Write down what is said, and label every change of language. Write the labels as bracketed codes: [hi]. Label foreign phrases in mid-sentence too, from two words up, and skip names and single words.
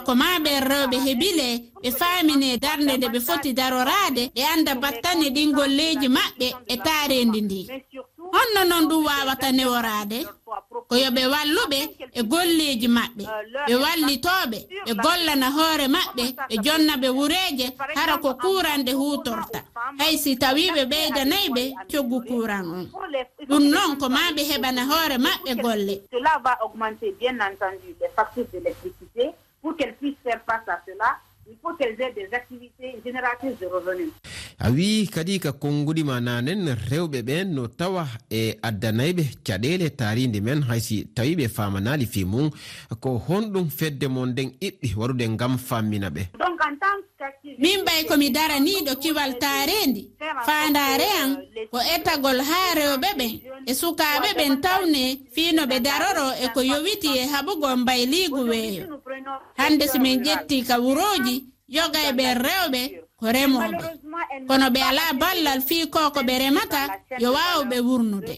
[ff] ko ma ɓe rewɓe heɓile ɓe faamine darnde nde ɓe foti darorade ɓe anda battane ɗin golleji maɓɓe e taarindi ndi honno noon ɗum wawata neworade ko yoɓe walluɓe e golleji maɓɓe ɓe wallitoɓe ɓe gollana hoore maɓɓe ɓe jonnaɓe wureje hara ko kurande hutorta hay si tawiɓe ɓeydanayɓe coggu kuran on ɗum noon ko ma ɓe heɓana hoore maɓɓe golle. [fr] Cela va augmenter bien entendu les factures d'électricité. Pour qu'elles puissent faire face à cela, il faut qu'elles aient des activités génératrices de revenus. [ff] A wi kadi ka konngudima nanen rewɓe ɓen no tawa e addanayɓe caɗele taarindi men haysi tawi ɓe famanali fi mum ko honɗum fedde mon nden iɓɓi warude ngam fammina ɓe. [fr] Donc en tant qu'activiste, [ff] min ɓay komi daraniɗo kiwal taarendi fandare an ko etagol ha rewɓe ɓen e sukaɓe ɓen tawne fiino ɓe daroro e ko yowiti e haɓugol mbayligu weeyo hande somin ƴetti ka wuroji yoga e ɓen rewɓe ko remoɓe kono ɓe ala ballal fii ko ɓe remata yo wawɓe wurnude.